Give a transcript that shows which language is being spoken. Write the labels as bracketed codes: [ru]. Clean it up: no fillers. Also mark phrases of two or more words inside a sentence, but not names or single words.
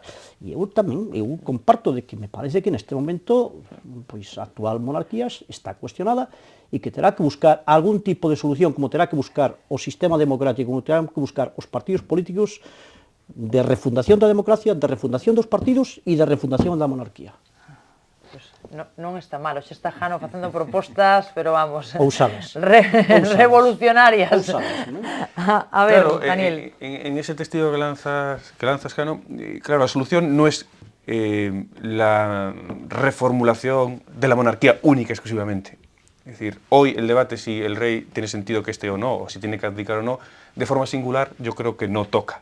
[gl] E eu tamén, comparto de que me parece que neste momento pois a actual monarquía está cuestionada e que terá que buscar algún tipo de solución, como terá que buscar o sistema democrático, como terá que buscar os partidos políticos, de refundación da democracia, de refundación dos partidos e de refundación da monarquía. Non está mal, xa está Jano facendo propostas, pero vamos... Ousadas. Revolucionarias. Ousadas, ¿no? [es] A ver, Claro, Daniel. en ese testigo que lanzas, Jano, claro, la solución no es la reformulación de la monarquía única exclusivamente. Es decir, hoy el debate si el rey tiene sentido que esté o no, o si tiene que abdicar o no, de forma singular yo creo que no toca.